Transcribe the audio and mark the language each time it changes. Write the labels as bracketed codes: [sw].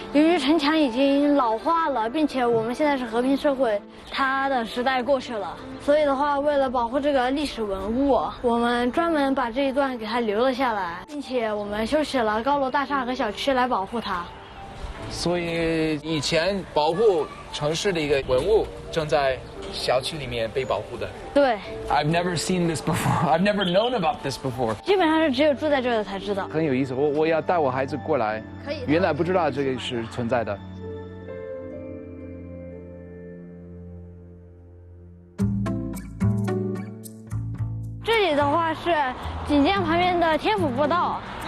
[zh] 由于城墙已经老化了，并且我们现在是和平社会，它的时代过去了，所以的话，为了保护这个历史文物，我们专门把这一段给它留了下来，并且我们修起了高楼大厦和小区来保护它。所以以前保护城市的一个文物正在小区里面被保护的。对。 [en] I've never seen this before. I've never known about this before. [zh] 基本上是只有住在这儿的才知道。很有意思，我要带我孩子过来。可以。原来不知道这个是存在的。这里的话是锦江旁边的天府步道。